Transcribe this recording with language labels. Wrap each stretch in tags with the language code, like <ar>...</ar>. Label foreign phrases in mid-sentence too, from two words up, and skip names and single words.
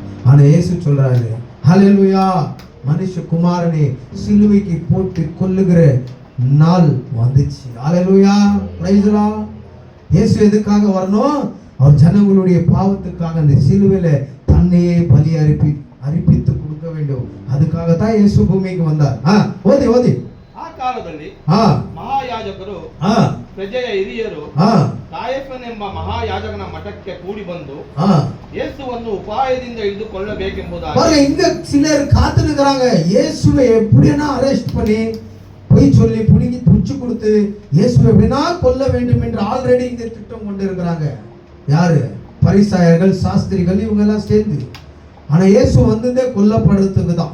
<ta>ஆனா இயேசு சொல்றாரு, ஹல்லேலூயா, மனுஷகுமாரனை சிலுவைக்கு போட்டு கொல்லுகிற நாள் வந்துச்சு. ஹல்லேலூயா,</ta> <en>praise the Lord.</en> <ta>இயேசு எதுக்காக வரணும்? அவர் ஜனங்களுடைய பாவத்துக்காக அந்த சிலுவையில தன்னையே பலி அர்ப்பித்து கொடுக்க வேண்டும். அதுக்காக தான் இயேசு பூமிக்கு வந்தார். ஓதி ஓதி.</ta> <kn>ಆ ಕಾಲದಲ್ಲಿ ಮಹಾಯಾಜಕರು ಪ್ರಜೆಯ ಹಿರಿಯರು ಕಾಯಫನೆಂಬ ಮಹಾಯಾಜಕನ ಮಠಕ್ಕೆ ಕೂಡಿ ಬಂದು ಯೇಸುವನ್ನು ಉಪಾಯದಿಂದ ಹಿಡಿದುಕೊಳ್ಳಬೇಕೆಂಬುದಾಗಿ</kn> <ta>இங்க சிலர் காத்துக்கிறாங்க. இயேசுவை எப்படினா அரெஸ்ட் பண்ணி போய் சொல்லி புடிங்கி புடிச்சு கொடுத்து இயேசுவை எப்படினா கொல்ல வேண்டும் என்று ஆல்ரெடி இங்க திட்டம் கொண்டு இருக்கிறாங்க. யாரு? பரிசாயர்கள், சாஸ்திரிகள், இவங்க எல்லாம் சேர்ந்து. ஆனா இயேசு வந்ததே கொல்லப்படுறதுக்கு தான்.</ta>